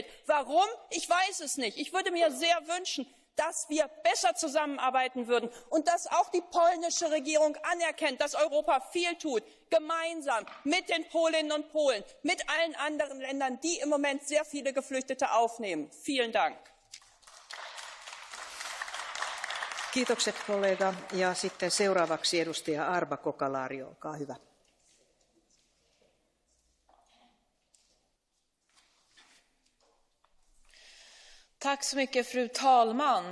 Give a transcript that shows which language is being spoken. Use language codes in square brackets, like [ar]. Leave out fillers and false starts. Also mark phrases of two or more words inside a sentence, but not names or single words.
[de] Warum? Ich weiß es nicht. Ich würde mir sehr wünschen, dass wir besser zusammenarbeiten würden und dass auch die polnische Regierung anerkennt, dass Europa viel tut, gemeinsam mit den Polinnen und Polen, mit allen anderen Ländern, die im Moment sehr viele Geflüchtete aufnehmen. Vielen Dank. [fi] Kiitokset kollega. Ja sitten seuraavaksi edustaja Arba Kokalari, olkaa hyvä. [sv] Tack så mycket, fru talman.